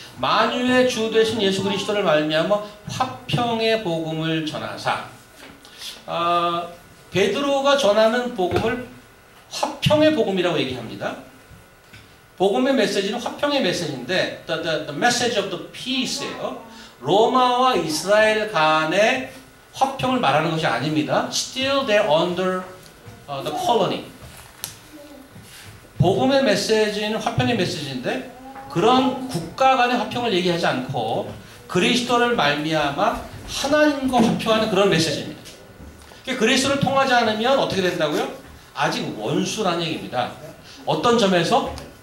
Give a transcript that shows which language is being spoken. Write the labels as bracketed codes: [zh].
[ko] 만유의 주 되신 예수 그리스도를 말미암아 화평의 복음을 전하사 베드로가 전하는 복음을 화평의 복음이라고 얘기합니다. 복음의 메시지는 화평의 메시지인데 [en] the message of the peace [ko] 예요. 로마와 이스라엘 간의 화평을 말하는 것이 아닙니다. [en] Still they're under the colony. [ko] 복음의 메시지는 화평의 메시지인데 그런 국가 간의 화평을 얘기하지 않고 그리스도를 말미암아 하나님과 화평하는 그런 메시지입니다. 그리스도를 통하지 않으면 어떻게 된다고요? 아직 원수라는 얘기입니다. 어떤 점에서?